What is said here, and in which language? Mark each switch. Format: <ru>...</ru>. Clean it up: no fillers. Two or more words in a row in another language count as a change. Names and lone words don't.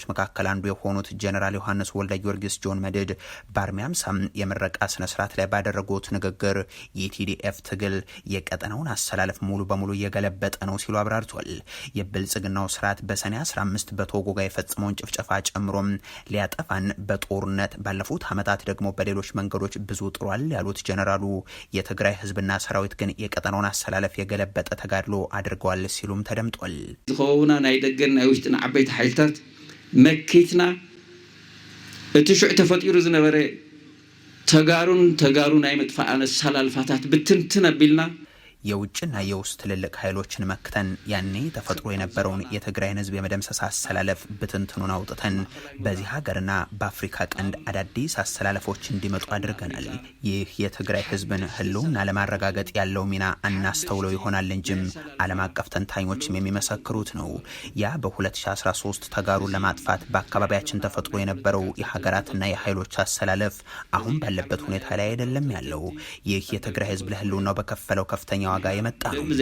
<am>መካከል አንዱ የሆኑት ጀነራል ዮሐንስ ወልደ ጊዮርጊስ ጆን መድድ በአርሚ 50 የምረቃ ስነስርዓት ላይ ባደረጉት ንግግር የቲዲኤፍ ትግል የቀጠናውን አሰላለፍ ሙሉ በሙሉ እየገለበጠ ነው ሲሉ አብራርቷል። የብልጽግናው ስርዓት በሰኔ 15 በቶጎ ጋር የፈጸመውን ጭፍጨፋ ጨምሮም ሊያጠፋን በጦርነት ባለፉት ዓመታት ደግሞ በሌሎች መንገዶች ብዙ ጥሯል ያሉት ጀነራሉ የትግራይ ህዝብና ሰራዊት ግን የቀጠናውን አሰላለፍ የገለበጠ ተጋድሎ አድርገዋል ሲሉም ተደምጧል።</am> <ti>ዝኸውና ናይ ደገን ናይ ውሽጥና ዓበይቲ ኃይልታት መኪትና እቲ ሽዑ ተፈጢሩ ዝነበረ ተጋሩ ናይ መጥፋእ አሰላልፋታት ብትንትን አቢልና</ti> <am>የውጭና የውስጥ ትልልቅ ኃይሎችን መክተን ያኔ ተፈጥሮ የነበረውን የትግራይን ህዝብ የመደምሰስ አሰላለፍ ብትንትኑን አውጥተን በዚህ ሀገርና በአፍሪካ ቀንድ አዳዲስ አሰላለፎች እንዲመጡ አድርገናል። ይህ የትግራይ ህዝብን ህልውና ለማረጋገጥ ያለው ሚና አናስተውለው ይሆናል እንጂም ዓለም አቀፍ ተንታኞችም የሚመሰክሩት ነው። ያ በ2013 ተጋሩን ለማጥፋት በአካባቢያችን ተፈጥሮ የነበረው የሀገራትና የኃይሎች አሰላለፍ አሁን ባለበት ሁኔታ ላይ አይደለም ያለው። ይህ የትግራይ ህዝብ ለህልውናው በከፈለው ከፍተኛ ዋጋ የመጣ ነው።</am>